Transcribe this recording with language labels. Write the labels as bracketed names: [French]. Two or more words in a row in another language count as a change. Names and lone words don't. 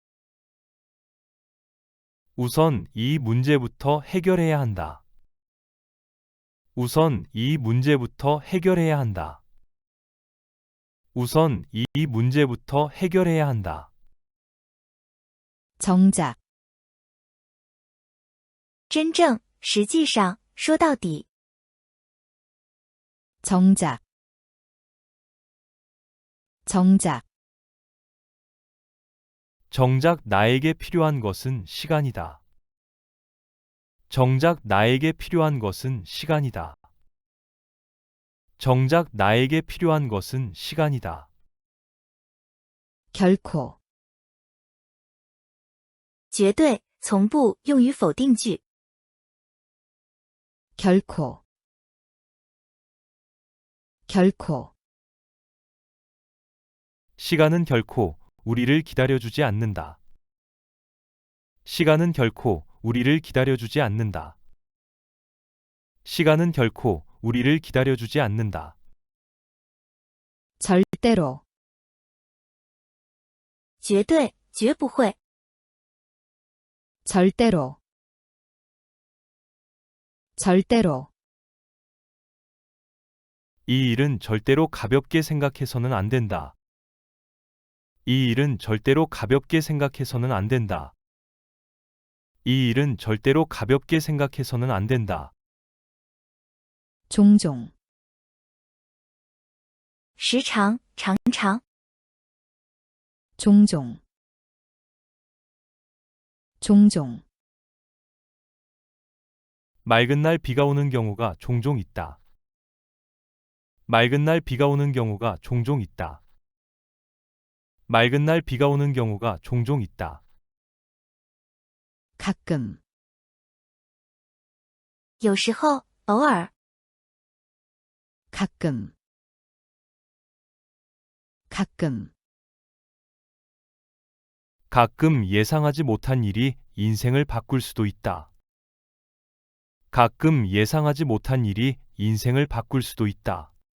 [Korean] 우선 이 문제부터 해결해야 한다. 우선 이 문제부터 해결해야 한다. 우선 이 문제부터 해결해야 한다. 정작, [Chinese] 真正，实际上，说到底， [Korean] 정작, 정작, 정작 나에게 필요한 것은 시간이다. 정작 나에게 필요한 것은 시간이다. 정작 나에게 필요한 것은 시간이다. 결코, [Chinese] 绝对，从不用于否定句。 [Korean] 결코, 결코, 시간은 결코 우리를 기다려주지 않는다. 시간은 결코 우리를 기다려주지 않는다. 시간은 결코 우리를 기다려주지 않는다. 절대로, [Chinese] 绝对，绝不会， [Korean] 절대로, 절대로, 이 일은 절대로 가볍게 생각해서는 안 된다. 이 일은 절대로 가볍게 생각해서는 안 된다. 이 일은 절대로 가볍게 생각해서는 안 된다. 종종, [Chinese] 时常，常常， [Korean] 종종, 종종, 맑은 날 비가 오는 경우가 종종 있다. 맑은 날 비가 오는 경우가 종종 있다. 맑은 날 비가 오는 경우가 종종 있다. 가끔, [Chinese] 有时候，偶尔， [Korean] 가끔, 가끔, 가끔 예상하지 못한 일이 인생을 바꿀 수도 있다. 가끔 예상하지 못한 일이 인생을 바꿀 수도 있다.